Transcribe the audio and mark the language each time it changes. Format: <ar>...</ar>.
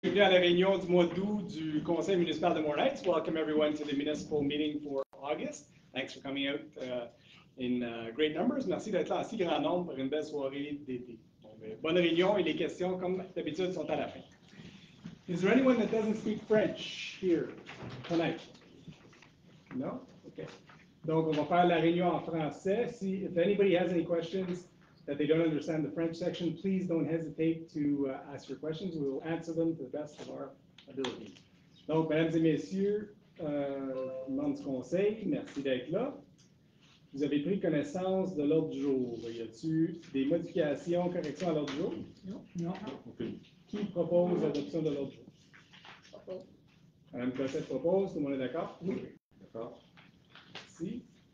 <fr>Bienvenue à la réunion du mois d'août du Conseil municipal de Moronites.</fr> <en>Welcome everyone to the municipal meeting for August. Thanks for coming out in great numbers.</en> <fr>Merci d'être là en si grand nombre pour une belle soirée d'été. Bonne réunion et les questions, comme d'habitude, sont à la fin.</fr> <en>Is there anyone that doesn't speak French here tonight? No? Okay.</en> <fr>Donc, on va faire la réunion en français.</fr> <en>If anybody has any questions that they don't understand the French section, please don't hesitate to ask your questions. We will answer them to the best of our ability.</en> <fr>Donc, mesdames et messieurs, membres du conseil, merci d'être là. Vous avez pris connaissance de l'ordre du jour. Y a-t-il des modifications, corrections à l'ordre du jour? Non. Non. Okay. Qui propose l'adoption de l'ordre du jour? Propose. Madame Cossette propose, tout le monde est d'accord? Oui. D'accord. Merci.</fr>